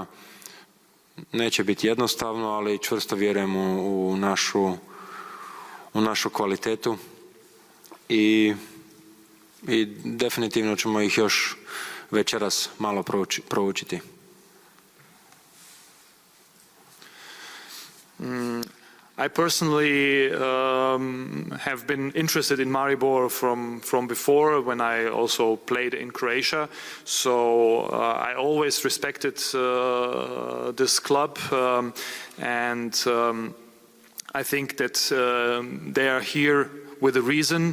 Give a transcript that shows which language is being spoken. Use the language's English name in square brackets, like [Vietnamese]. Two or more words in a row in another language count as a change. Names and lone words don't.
[Croatian] Neće biti jednostavno, ali čvrsto vjerujem u našu kvalitetu i definitivno ćemo ih još večeras malo proučiti. [English] I personally have been interested in Maribor from before, when I also played in Croatia. So I always respected this club, and I think that they are here with a reason.